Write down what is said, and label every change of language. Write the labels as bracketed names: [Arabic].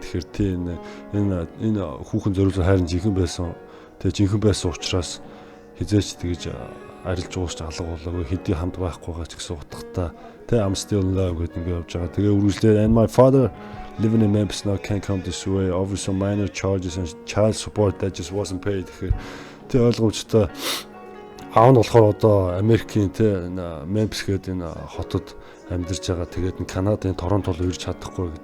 [Mongolian] Тэгэхээр тийм энэ хүүхэн зориулсан хайр нь жинхэнэ байсан. Тэгээд жинхэнэ байсан учраас хизээч тэгэж арилж уусч алга болоогүй. Хэдий хамт байхгүйгаа ч гэсэн утгатай. Тэ [English] I'm still in love [Mongolian] гэдэг ингэ явж байгаа. Тэгээ үргэлжлээд [English] and my father living in Memphis now can't come this way over some minor charges and child support that just wasn't paid. [Mongolian] Тэ ойлгомжтой. Аав нь болохоор одоо Америкийн тэ Memphis гэдэг энэ хотод амьдарч байгаа. Тэгээд Канадын Торонто руу ирж чадахгүй.